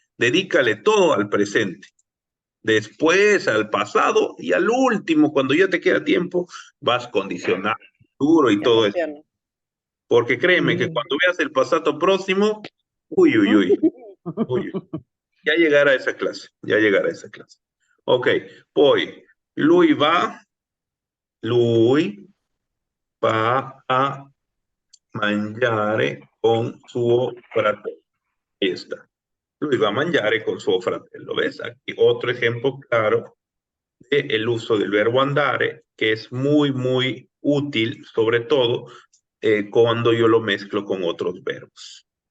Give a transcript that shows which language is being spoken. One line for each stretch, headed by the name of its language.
Spanish: Dedícale todo al presente. Después al pasado y al último, cuando ya te queda tiempo, vas condicionando el futuro y todo eso. Porque créeme que cuando veas el pasado próximo, uy, uy, uy, uy, ya llegará a esa clase, ya llegará a esa clase.
Italian: Ok, poi, lui va a mangiare con suo fratello.
Spanish: Ahí está.
Italian: Lui va a mangiare con suo fratello.
Spanish: ¿Ves? Aquí otro ejemplo claro el uso del verbo andare, que es muy, muy útil, sobre todo cuando yo lo mezclo con otros verbos.